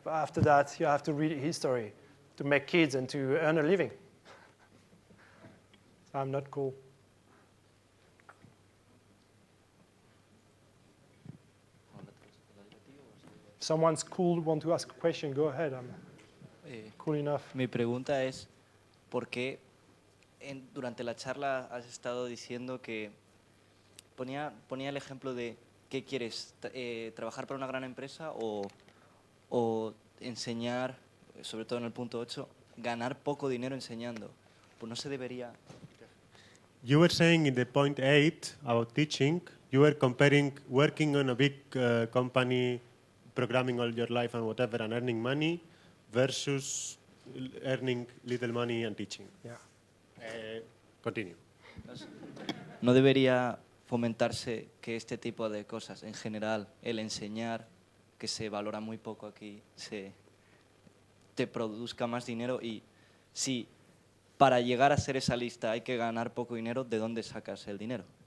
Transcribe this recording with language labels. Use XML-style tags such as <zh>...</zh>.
<en>But after that, you have to read history to make kids and to earn a living. So I'm not cool. Someone's cool, want to ask a question, go ahead. I'm cool enough.</en> <es>Mi pregunta es, ¿por qué durante la charla has estado diciendo que ponía el ejemplo de qué quieres, trabajar para una gran empresa o enseñar, sobre todo en el punto 8, ganar poco dinero enseñando? Pues no se debería...</es> <en>You were saying in the point 8 about teaching, you were comparing working on a big company, programming all your life and whatever, and earning money versus earning little money and teaching. Yeah. Continue.</en> <es>No debería fomentarse que este tipo de cosas, en general, el enseñar, que se valora muy poco aquí, te produzca más dinero, y si para llegar a hacer esa lista hay que ganar poco dinero, ¿de dónde sacas el dinero?</es>